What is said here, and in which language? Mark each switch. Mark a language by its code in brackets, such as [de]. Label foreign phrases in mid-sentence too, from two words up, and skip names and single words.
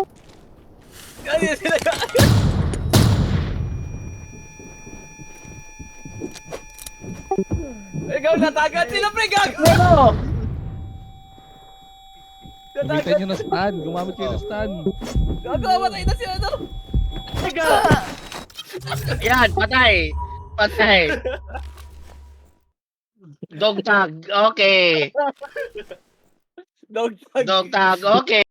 [tl] Gagi sila. Ikaw natagat sila, pre. Gago. Gamitin nyo na stand. Gumamit kayo ng stand. Gago, matay na sila, no? Yan, patay. Patay. [en] Dog tag, okay. Dog tag. Dog tag, okay.